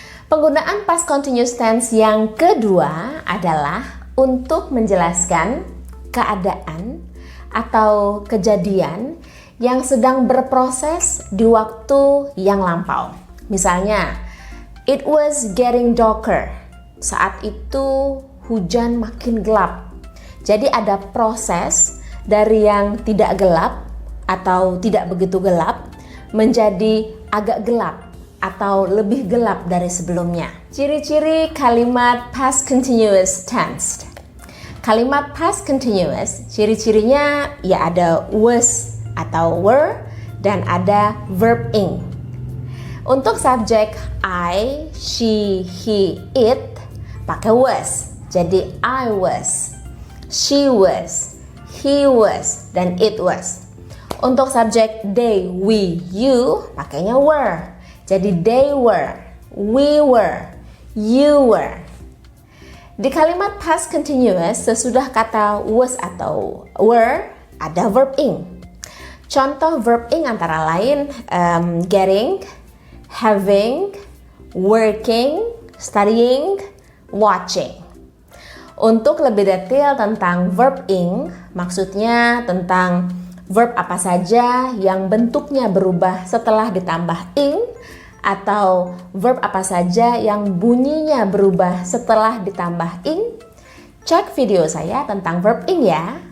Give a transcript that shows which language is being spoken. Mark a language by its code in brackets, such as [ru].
[id] Penggunaan past continuous tense yang kedua adalah untuk menjelaskan keadaan atau kejadian yang sedang berproses di waktu yang lampau. [en] Misalnya, it was getting darker. [id] Saat itu hujan makin gelap. Jadi ada proses dari yang tidak gelap atau tidak begitu gelap menjadi agak gelap atau lebih gelap dari sebelumnya. Ciri-ciri kalimat past continuous tense. Kalimat past continuous, ciri-cirinya ya ada was atau were dan ada verb ing. Untuk subjek I, she, he, it pakai was. Jadi I was, she was, he was, dan it was. Untuk subjek they, we, you pakainya were. Jadi they were, we were, you were. Di kalimat past continuous, sesudah kata was atau were, ada verb ing. Contoh verb ing antara lain getting, having, working, studying, watching. Untuk lebih detail tentang verb ing, maksudnya tentang verb apa saja yang bentuknya berubah setelah ditambah ing, atau verb apa saja yang bunyinya berubah setelah ditambah ing, cek video saya tentang verb ing ya.